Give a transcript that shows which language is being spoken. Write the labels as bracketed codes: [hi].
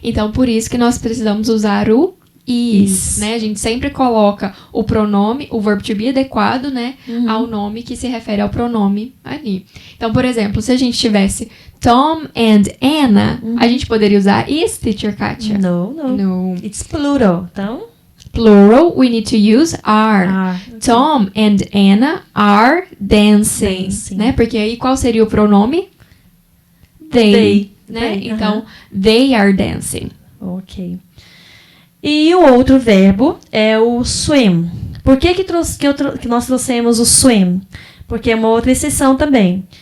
[pt] Então, por isso que nós precisamos usar o is, né? A gente sempre coloca o pronome, o verbo to be adequado, né? Ao nome que se refere ao pronome ali. Então, por exemplo, se a gente tivesse [en] Tom and Anna, [pt] a gente poderia usar is, teacher Katia? [en] No. It's plural. [pt] Então, [en] Plural, we need to use are. Are. Tom and Anna are dancing. Dancing. [pt] Né? Porque aí qual seria o pronome? [en] They. Né? They, [pt] Então, [en] they are dancing. [pt] Ok. E o outro verbo é o swim. Por que que nós trouxemos o swim? Porque é uma outra exceção também.